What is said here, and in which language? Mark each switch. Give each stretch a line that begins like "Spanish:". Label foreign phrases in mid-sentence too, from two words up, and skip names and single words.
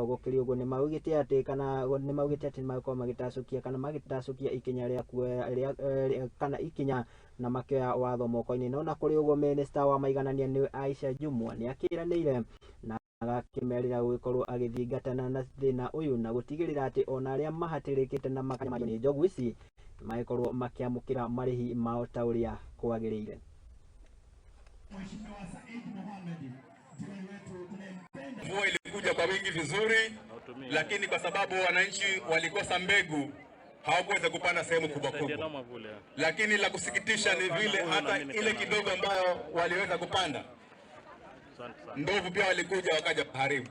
Kikuyu: Gukiri uguo ni maugite ati makorwo magitacukia kana magitacukia ikinya ria kana ikinya na makioya watho moko-ini. No na kuri uguo minista wa maiganania ni Aisha Jumwa ni akiranire na agakimerira gukorwo agithingatana na thina uyu na gutigirira ati ona aria mahatirikite na makanya ni njogu ici magikorwo makiamukira marihi mao ta uria kwagirire.
Swahili: Mvua ilikuja kwa wingi vizuri, lakini kwa sababu wananchi walikosa mbegu hawakuweza kupanda sehemu kubwa kubwa. Lakini la kusikitisha ni vile hata ile kidogo ambayo waliweza kupanda, ndovu pia walikuja wakaja kuharibu.